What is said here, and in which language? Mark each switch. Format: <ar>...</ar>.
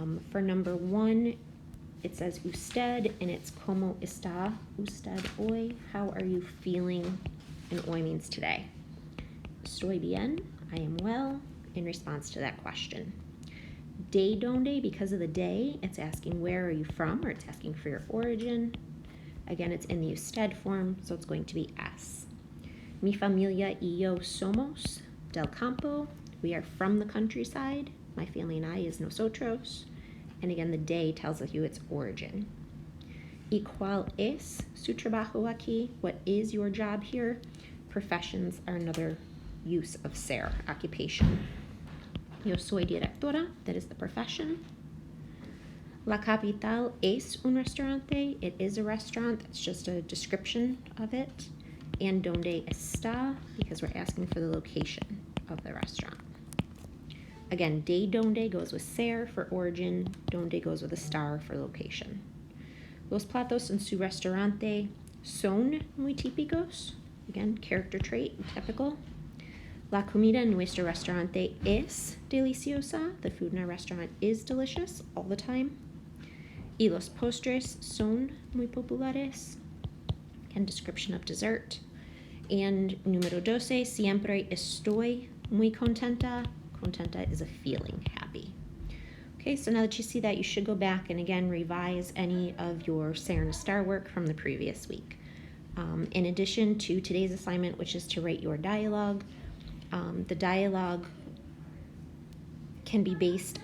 <en>For number 1, it says usted and it's</en> <es>como está, usted hoy,</es> <en>how are you feeling, and hoy means today.</en> <es>Estoy bien,</es> <en>I am well, in response to that question.</en> <es>De donde,</es> <en>because of the de, it's asking where are you from, or it's asking for your origin. Again, it's in the usted form, so it's going to be es.</en> <es>Mi familia y yo somos del campo.</es> <en>We are from the countryside. My family and I is nosotros. And again, the de tells you its origin.</en> <es>¿Y cuál es su trabajo aquí?</es> <en>What is your job here? Professions are another use of ser, occupation.</en> <es>Yo soy directora,</es> <en>that is the profession.</en> <es>La capital es un restaurante.</es> <en>It is a restaurant. That's just a description of it. And</en> <es>donde está,</es> <en>because we're asking for the location of the restaurant. Again, de donde goes with ser for origin. Donde goes with a star for location.</en> <es>Los platos en su restaurante son muy típicos.</es> <en>Again, character trait, typical.</en> <es>La comida en nuestro restaurante es deliciosa.</es> <en>The food in our restaurant is delicious all the time.</en> <es>Y los postres son muy populares.</es> <en>Again, description of dessert.</en> <es>And número 12, siempre estoy muy contenta.</es> <en>Contenta is a feeling happy. Okay, so now that you see that, you should go back and again revise any of your ser and star work from the previous week. In addition to today's assignment, which is to write your dialogue, the dialogue can be based on</en>